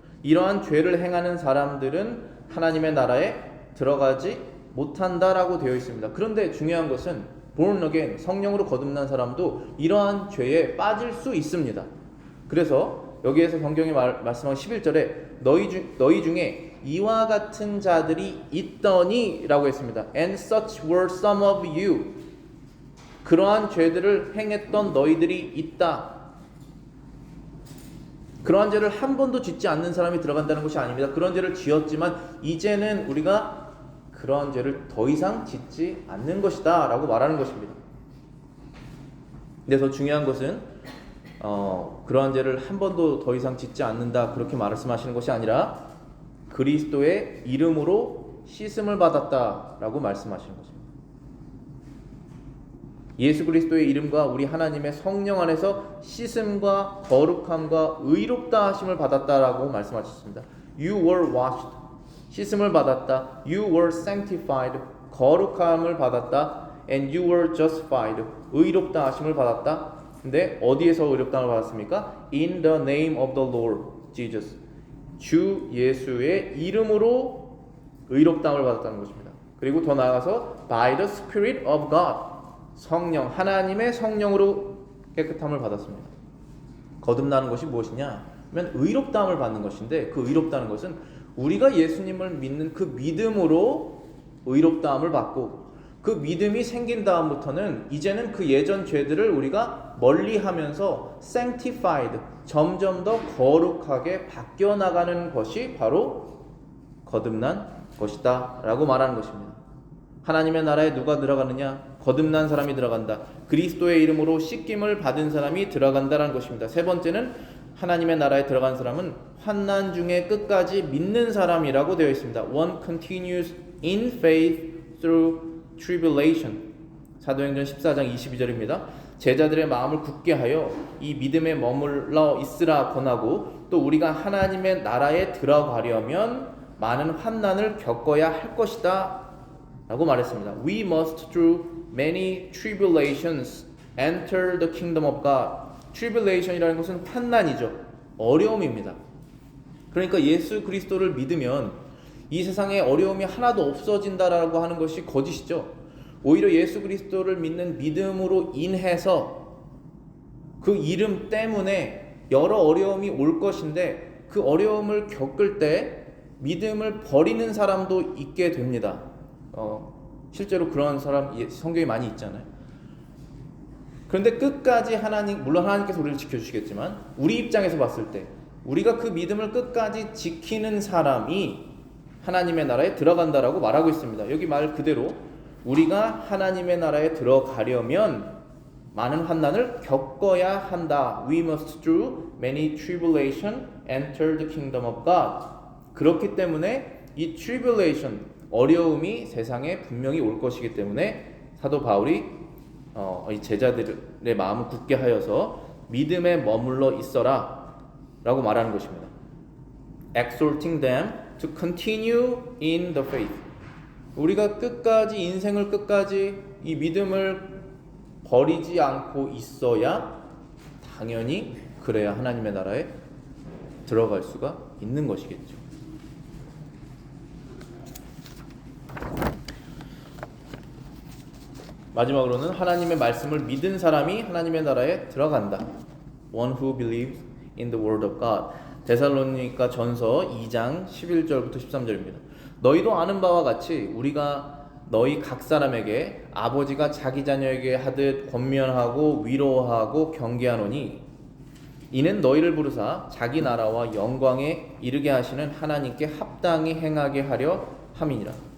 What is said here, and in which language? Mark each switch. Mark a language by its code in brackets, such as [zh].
[ko] 이러한 죄를 행하는 사람들은 하나님의 나라에 들어가지 못한다라고 되어 있습니다. 그런데 중요한 것은 born again, 성령으로 거듭난 사람도 이러한 죄에 빠질 수 있습니다. 그래서 여기에서 성경이 말씀한 11절에 너희 중에 이와 같은 자들이 있더니 라고 했습니다. [en] And such were some of you. [ko] 그러한 죄들을 행했던 너희들이 있다. 그러한 죄를 한 번도 짓지 않는 사람이 들어간다는 것이 아닙니다. 그런 죄를 지었지만 이제는 우리가 그러한 죄를 더 이상 짓지 않는 것이다 라고 말하는 것입니다. 근데 더 중요한 것은 그러한 죄를 한 번도 더 이상 짓지 않는다 그렇게 말씀하시는 것이 아니라 그리스도의 이름으로 씻음을 받았다라고 말씀하시는 것입니다. 예수 그리스도의 이름과 우리 하나님의 성령 안에서 씻음과 거룩함과 의롭다 하심을 받았다라고 말씀하셨습니다. [en] You were washed. [ko] 씻음을 받았다. [en] You were sanctified. [ko] 거룩함을 받았다. [en] And you were justified. [ko] 의롭다 하심을 받았다. 근데 어디에서 의롭다함을 받았습니까? [en] In the name of the Lord Jesus. [ko] 주 예수의 이름으로 의롭다함을 받았다는 것입니다. 그리고 더 나아가서 [en] by the Spirit of God. [ko] 성령, 하나님의 성령으로 깨끗함을 받았습니다. 거듭나는 것이 무엇이냐? 하면 의롭다함을 받는 것인데 그 의롭다는 것은 우리가 예수님을 믿는 그 믿음으로 의롭다함을 받고 그 믿음이 생긴 다음부터는 이제는 그 예전 죄들을 우리가 멀리하면서 sanctified, 점점 더 거룩하게 바뀌어 나가는 것이 바로 거듭난 것이다 라고 말하는 것입니다. 하나님의 나라에 누가 들어가느냐? 거듭난 사람이 들어간다. 그리스도의 이름으로 씻김을 받은 사람이 들어간다라는 것입니다. 세 번째는 하나님의 나라에 들어간 사람은 환난 중에 끝까지 믿는 사람이라고 되어 있습니다. [en] One continues in faith through tribulation. [ko] 사도행전 14장 22절입니다. 제자들의 마음을 굳게 하여 이 믿음에 머물러 있으라 권하고 또 우리가 하나님의 나라에 들어가려면 많은 환난을 겪어야 할 것이다 라고 말했습니다. [en] We must through many tribulations enter the kingdom of God. [ko] tribulation이라는 것은 환난이죠. 어려움입니다. 그러니까 예수 그리스도를 믿으면 이 세상에 어려움이 하나도 없어진다라고 하는 것이 거짓이죠. 오히려 예수 그리스도를 믿는 믿음으로 인해서 그 이름 때문에 여러 어려움이 올 것인데 그 어려움을 겪을 때 믿음을 버리는 사람도 있게 됩니다. 실제로 그런 사람 성경에 많이 있잖아요. 그런데 끝까지 물론 하나님께서 우리를 지켜주시겠지만 우리 입장에서 봤을 때 우리가 그 믿음을 끝까지 지키는 사람이 하나님의 나라에 들어간다라고 말하고 있습니다. 여기 말 그대로 우리가 하나님의 나라에 들어가려면 많은 환난을 겪어야 한다. [en] We must through many tribulation enter the kingdom of God. [ko] 그렇기 때문에 이 tribulation, 어려움이 세상에 분명히 올 것이기 때문에 사도 바울이 이 제자들의 마음을 굳게 하여서 믿음에 머물러 있어라 라고 말하는 것입니다. [en] Exhorting them to continue in the faith. [ko] 우리가 끝까지 인생을 끝까지 이 믿음을 버리지 않고 있어야 당연히 그래야 하나님의 나라에 들어갈 수가 있는 것이겠죠. 마지막으로는 하나님의 말씀을 믿은 사람이 하나님의 나라에 들어간다. [en] One who believes in the word of God. [ko] 데살로니가 전서 2장 11절부터 13절입니다. 너희도 아는 바와 같이 우리가 너희 각 사람에게 아버지가 자기 자녀에게 하듯 권면하고 위로하고 경계하노니 이는 너희를 부르사 자기 나라와 영광에 이르게 하시는 하나님께 합당히 행하게 하려 함이니라.